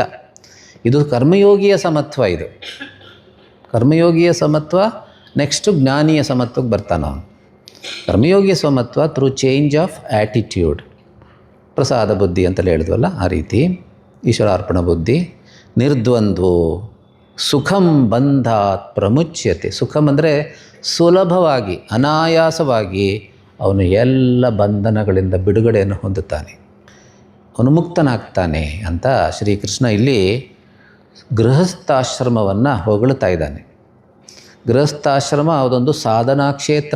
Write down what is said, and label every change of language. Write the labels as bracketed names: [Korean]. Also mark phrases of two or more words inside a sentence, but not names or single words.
[Kannada] ಇದು ಕರ್ಮಯೋಗಿಯ ಸಮತ್ವ. ಇದು ಕರ್ಮಯೋಗಿಯ ಸಮತ್ವ. ನೆಕ್ಸ್ಟು ಜ್ಞಾನಿಯ ಸಮತ್ವಕ್ಕೆ ಬರ್ತಾನೆ ಅವನು. ಕರ್ಮಯೋಗಿಯ ಸಮತ್ವ [English] through change of attitude, [Kannada] ಪ್ರಸಾದ ಬುದ್ಧಿ ಅಂತಲೇ ಹೇಳಿದ್ವಲ್ಲ, ಆ ರೀತಿ ಈಶ್ವರಾರ್ಪಣ ಬುದ್ಧಿ. [Sanskrit] ನಿರ್ದ್ವಂದ್ವೋ ಸುಖಂ ಬಂಧಾತ್ ಪ್ರಮುಚ್ಯತೆ. [Kannada] ಸುಖಂ ಅಂದರೆ ಸುಲಭವಾಗಿ, ಅನಾಯಾಸವಾಗಿ ಅವನು ಎಲ್ಲ ಬಂಧನಗಳಿಂದ ಬಿಡುಗಡೆಯನ್ನು ಹೊಂದುತ್ತಾನೆ, ಅವನು ಮುಕ್ತನಾಗ್ತಾನೆ ಅಂತ ಶ್ರೀಕೃಷ್ಣ ಇಲ್ಲಿ ಗೃಹಸ್ಥಾಶ್ರಮವನ್ನು ಹೊಗಳ್ತಾ ಇದ್ದಾನೆ. ಗೃಹಸ್ಥಾಶ್ರಮ ಅದೊಂದು ಸಾಧನಾ ಕ್ಷೇತ್ರ.